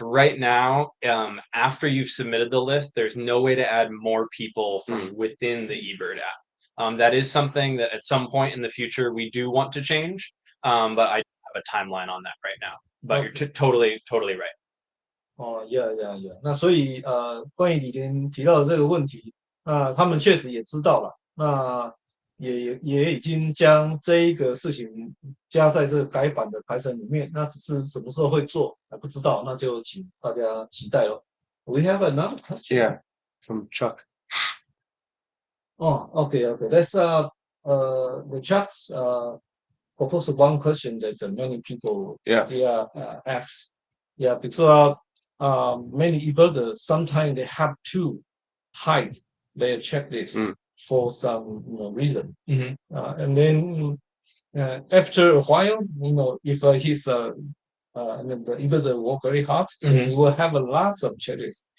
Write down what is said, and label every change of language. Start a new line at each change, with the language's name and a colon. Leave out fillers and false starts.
English: Right now, after you've submitted the list, there's no way to add more people from within the eBird app. That is something that at some point in the future we do want to change, but I don't have a timeline on that right now. But you're totally right. Yeah.
Chinese: 那所以关于李连提到的这个问题，那他们确实也知道了，那也已经将这一个事情加在这个改版的排程里面，那只是什么时候会做还不知道，那就请大家期待咯。
English: We have another question. Yeah, from Chuck. Okay. That's the Chuck's proposed one question that many people ask. Yeah, because many eBirders sometimes they have to hide their checklist for some reason, and then after a while, if he's the eBirder work very hard, he will have a lots of checklists.